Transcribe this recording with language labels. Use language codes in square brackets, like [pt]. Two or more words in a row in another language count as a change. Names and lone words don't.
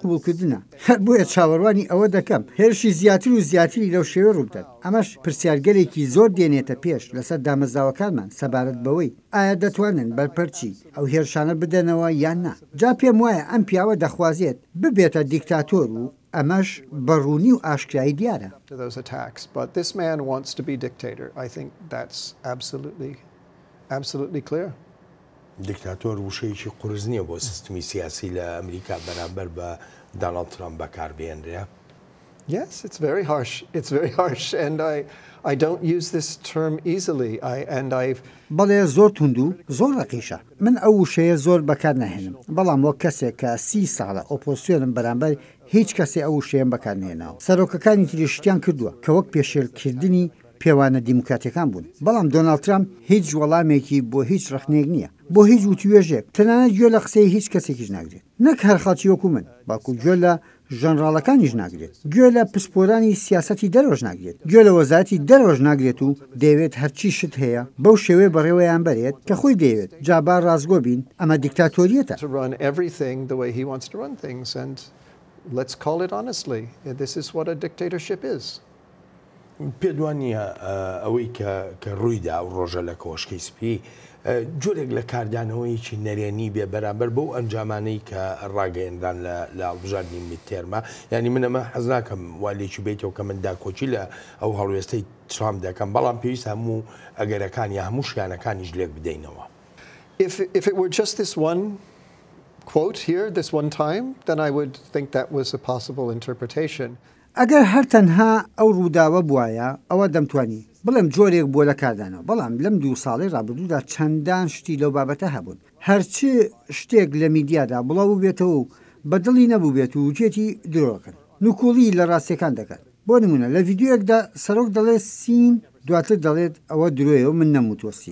[ckb] هەر بۆیە چاوەڕوانی ئەوە دەکەم هێرشی زیاتر و زیاتری لەو شێوە ڕوودات ئەمەش پرسیارگەلێکی زۆر دێنێتە پێش لەسەر دامەزراوەکانمان سەبارەت بەوەی ئایا دەتوانن بەرپەرچی ئەو هێرشانە بدەنەوە یان نا جا پێم وایە ئەم پیاوە دەخوازێت ببێتە دیکتاتۆر و ئەمەش بەڕوونی و ئاشکایی دیارە. دیکتاتۆر وشەیەکی قورس نییە بۆ سیستمی سیاسی لە ئەمریکا بەرامبەر بە داناڵد ترامپ بەکاربێنرێ. [en] Yes, it's very harsh. It's very harsh, and I don't use this term easily. [ckb] بەڵێ زۆر تونند و زۆر ڕقیشە. من ئەو وشەیە زۆر بەکار ناهێنم. بەڵام وەک کەسێک کە 30 ساڵە ئۆپۆزیسیۆنم بەرامبەر هیچ کەسێ ئەو وشەیەم بەکارنێناوە. سەرۆکەکانی تریشتیان کردووە کە وەک پێشێلکردنی پێوانە دیموکراتیەکان بوون. بەڵام دۆناڵد ترامپ هیچ وەڵامێکی بۆ هیچ ڕخنێک نییە. بۆ هیچ وتوێژێک تەنانەت گوێ لە قسەی هیچ کەسێکیش ناگرێت. نەک هەر خەڵکی وەکو من، باکو گوێ لە ژەنڕاڵەکانیش ناگرێت. گوێ لە پسپۆرانی سیاسەتی دەرۆژ ناگرێت. گوێ لە وەزارەتی دەرۆژ ناگرێت و دەیەوێت هەرچی شت هەیە بەو شێوەیە بەڕێوەیان بەرێت کە خۆی دەیەوێت. جابا ڕازگۆ بین ئەمە دیکتاتۆریەتە. [en] Let's call it honestly. This is what a dictatorship is. [ckb] پێدوانیە ئەوەی کە ڕوویدا و ڕۆژە لە کۆشکی سپی جۆرێک لە کاردانەوەیکی نەرێنی بێ بەرامبەر بەو ئەنجامانەی کە ڕاگەیەندان لە هەڵبژاردنی میدتێرمە یعنی منەمە حەز ناکەم والێکی بێتەوە کە من داکۆچی لە ئەو هەڵوێستەی ترامپ دەکەم بەڵام پێویست هەموو ئەگەرەکانی هەموو شیانەکانیش لێک بدەینەوە. [en] If it were just this one quote here, this one time, then I would think that was a possible interpretation. [ckb] ئەگەر هەر تەنها ئەو ڕووداوە بواە ئەوە دەمتوانی بڵێم جۆرێک بۆ لە کاردانەوە بەڵام لەم 2 ساڵی ڕابردوودا چەندان شتی لەو بابەتە هەبوون هەرچی شتێک لە میدیادا بڵاو بێتەوە و بەدڵی نەبوو بێت و وچێتی درۆکن نوکوڵی لە ڕاستیەکان دەکات بۆ نمونە لە ڤیددیۆیەکدا سەرۆک دەڵێت سین دواتر دەڵێت ئەوە درۆیە و من نەموتۆسی